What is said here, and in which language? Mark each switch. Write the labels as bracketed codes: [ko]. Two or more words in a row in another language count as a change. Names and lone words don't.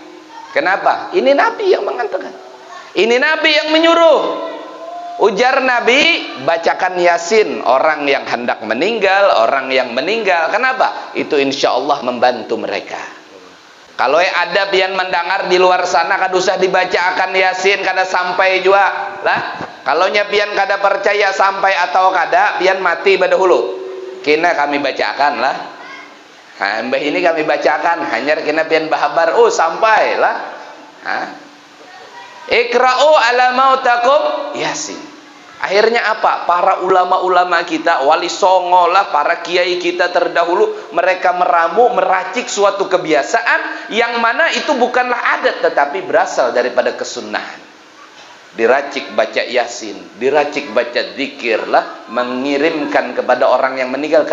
[id] Ini Nabi yang mengatakan. Ini Nabi yang menyuruh. Ujar Nabi, bacakan Yasin orang yang hendak meninggal, orang yang meninggal. Kenapa? Itu insya Allah membantu mereka. [bjn] Kalau ada pian mendengar di luar sana kada usah dibacakan Yasin, kada sampai juga lah. Kalau pian kada percaya sampai atau kada, pian mati pada hulu. Kina kami bacakan lah. Mbah ini kami bacakan, hanya kina pian bahabar, oh sampai lah. [ar] Ikra'u ala mautakum Yasin. [id] Akhirnya apa? Para ulama-ulama kita, wali songo lah, para kiai kita terdahulu, mereka meramu, meracik suatu kebiasaan yang mana itu bukanlah adat, tetapi berasal daripada kesunahan. Diracik baca Yasin, diracik baca zikir lah, mengirimkan kepada orang yang meninggal.